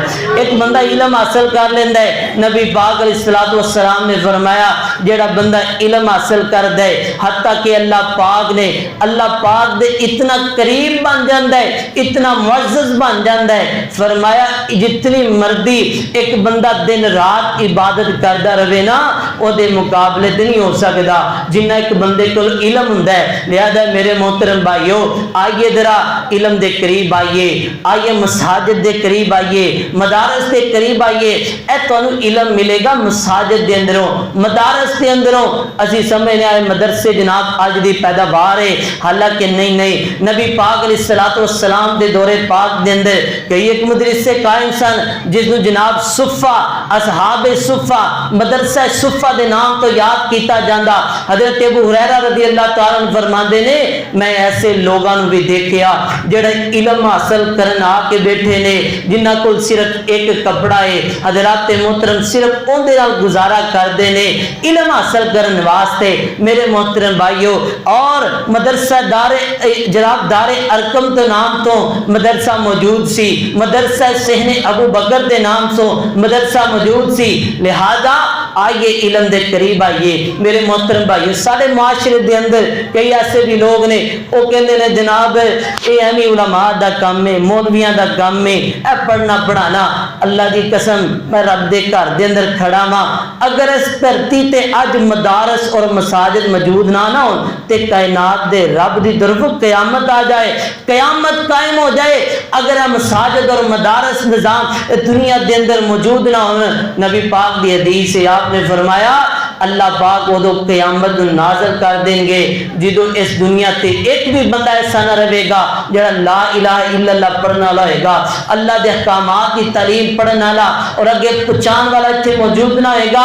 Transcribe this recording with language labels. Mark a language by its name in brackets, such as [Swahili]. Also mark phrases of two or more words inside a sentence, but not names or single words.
[Punjabi] ایک بندہ علم حاصل کر لیندا ہے، نبی پاک [Arabic] علیہ الصلوۃ والسلام [Punjabi] نے فرمایا جیڑا بندہ علم حاصل کر دے حتیٰ کہ اللہ پاک دے اتنا قریب بن جاندا ہے، اتنا معزز بن جاندا ہے، فرمایا جتنی مردی ایک بندہ دن رات عبادت کردا رہے نا او دے مقابلے تے نہیں ہو سکدا جنہ ایک بندے کو علم ہوندا ہے۔ لہذا میرے محترم بھائیو آئیے ذرا علم دے قریب آئیے مساجد دے قریب آئیے، مدارس دے قریب آئیے، اے تانوں علم ملے گا مساجد دے اندروں، مدارس دے اندروں۔ اسی سمجھنے آئے مدرسے جناب آج دی پیداوار ہے، حالانکہ نہیں، نبی پاک [Arabic] علیہ الصلوۃ والسلام [Punjabi] دے دور پاک دے اندر کئی ایک مدرسے قائم سن جس نو جناب صفہ اصحاب صفہ مدرسہ صفہ دے نام تو یاد کیتا جاندا۔ حضرت ابو ہریرہ [Arabic] رضی اللہ تعالیٰ عنہ [Punjabi] فرماندے نے میں ایسے لوگاں نو بھی دیکھیا جڑے علم حاصل کرن آ کے بیٹھے نے جنہاں کول صرف ایک کپڑا ہے، حضرات محترم صرف اون دے نال گزارا کردے نے علم حاصل کرن واسطے۔ میرے محترم بھائیو اور مدرسہ دار ارکم کے نام تو مدرسہ موجود سی، مدرسہ صحن ابو بکر دے نام تو مدرسہ موجود سی۔ لہذا آئیے علم دے قریب آئیے میرے محترم بھائیو۔ سارے معاشرے دے اندر کئی ایسے بھی لوگ نے وہ کہندے نے جناب اے اہمی علماء دا کام ہے، مولویاں دا کام ہے، اے پڑھنا پڑھانا۔ اللہ دی قسم میں رب دے گھر دے اندر کھڑا ہاں، اگر اس دھرتی تے اج مدارس اور مساجد موجود نہ ہون تے کائنات دے رب دی طرف قیامت آ جائے، قیامت قائم ہو جائے اگر مساجد اور مدارس نظام دنیا دے اندر موجود نہ ہون۔ نبی پاک دی حدیث سے آپ نے فرمایا اللہ پاک وہ قیامت نازل کر دیں گے جدو اس دنیا تے ایک بھی بندہ ایسا نہ رہے گا جڑا [Arabic] لا الہ الا اللہ [Punjabi] پڑھنا والا ہوئے گا، اللہ دے احکامات کی تعلیم پڑھنا والا اور اگے پہچان والا اتنے موجود نہ ہوئے گا۔